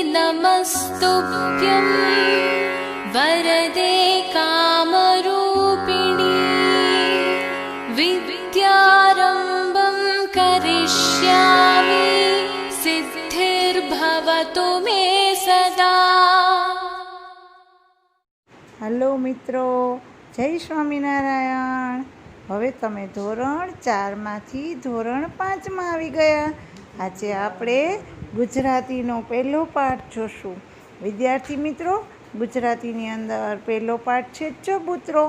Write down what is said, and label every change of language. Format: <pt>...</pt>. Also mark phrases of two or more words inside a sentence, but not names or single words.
<sa>नमस्तुभ्यं वरदे कामरूपिणी विद्यारम्भं करिष्यामि सिद्धिर्भवतु मे सदा।</sa> <gu>હલો મિત્રો, જય સ્વામિનારાયણ। હવે તમે ધોરણ 4માંથી ધોરણ 5માં આવી ગયા। આજે આપણે ગુજરાતીનો પહેલો પાઠ જોશું। વિદ્યાર્થી મિત્રો, ગુજરાતીની અંદર પહેલો પાઠ છે ચબૂતરો।</gu>